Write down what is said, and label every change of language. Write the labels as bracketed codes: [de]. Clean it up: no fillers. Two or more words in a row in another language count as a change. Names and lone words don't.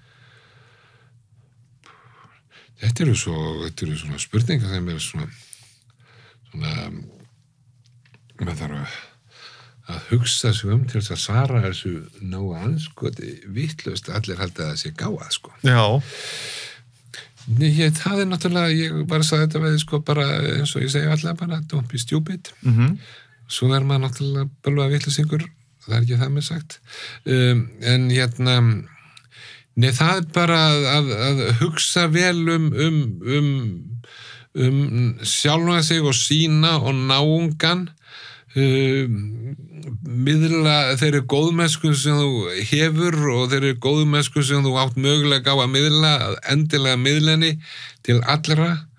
[is] Þetta eru svona spurningar sem er svona maður þarf að hugsa sig til þess að svara þessu nógu anskoti vitlaust allir halda að það sé gáða, sko. Já. Það er náttúrulega, ég bara sagði þetta við, sko, bara eins og ég segi alltaf bara, [en] don't be stupid. [is] Svo er maður náttúrulega bölvað vitlasingur, það er ekki það með sagt. En nei, það er bara að hugsa vel sjálfa sig og sína og náungan, miðla þeirri góðmennsku sem þú hefur og þeirri góðmennsku sem þú átt mögulega á að miðla, endilega miðlenni til allra